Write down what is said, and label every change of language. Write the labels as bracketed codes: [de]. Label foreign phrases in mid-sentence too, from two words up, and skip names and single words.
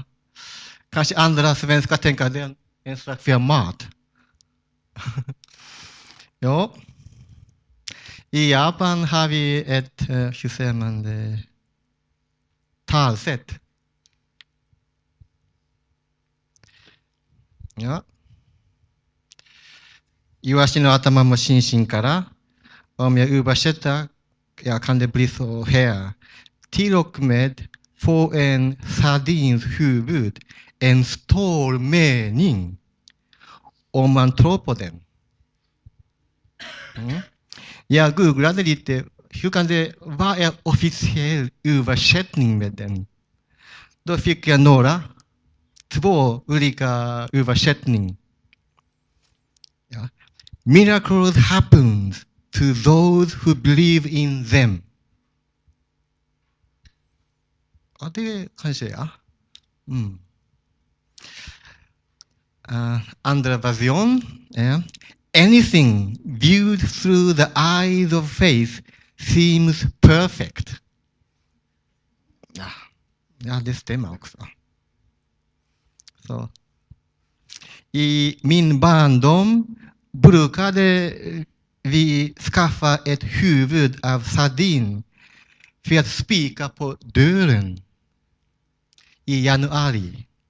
[sv] Kanske andra svenskar tänker att det är en slags mat. Ja. I Japan har vi ett, hur säger man det, talsätt. Ja. [ja] イワシの頭もシンシンから、 [sv] om jag översätter, kan det bli så här. Till och med få en sardins huvud, en stor mening, om man tror på den. Jag googlade lite, hur kan det, vad är officiell översättning med den? Då fick jag två olika översättningar. Ja. [en] Miracles happens to those who believe in them. [sv] Ja, det kanske är. Andra version är [en] anything viewed through the eyes of faith seems perfect. [sv] Ja, det stämmer också. Så. I min barndom brukade vi skaffa ett huvud av sardin för att spika på dörren i januari.